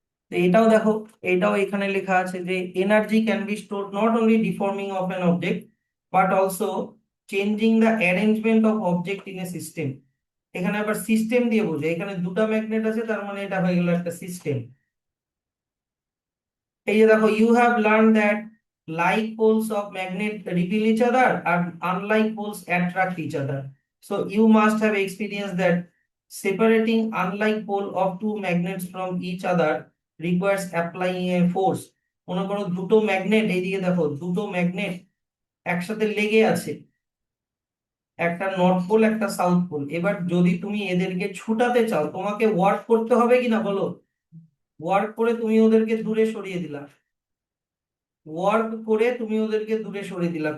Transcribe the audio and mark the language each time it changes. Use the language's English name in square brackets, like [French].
[Bangla] তো এটাও দেখো, এটাও এখানে লেখা আছে যে [English] Energy can be stored not only deforming of an object but also changing the arrangement of object in a system. [Bangla] এখানে আবার সিস্টেম দিয়ে বোঝে, এখানে দুটো ম্যাগনেট আছে, তার মানে এটা হয়ে গেল একটা সিস্টেম। এই যে দেখো, [English] You have learn that like poles of magnet repel each other আর unlike poles attract each other. So you must have experience that separating unlike pole of two magnets from each other requires applying a force. [Bangla] মনে করো দুটো magnet, এইদিকে দেখো দুটো magnet একসাথে লেগে আছে, একটা নর্থ পোল একটা সাউথ পোল। এবার যদি তুমি এদেরকে ছুটাতে চাও, তোমাকে ওয়ার্ক করতে হবে কিনা বলো? ওয়ার্ক করে তুমি ওদেরকে দূরে সরিয়ে দিলা, ওয়ার্ক করে তুমি ওদেরকে দূরে সরিয়ে দিলা।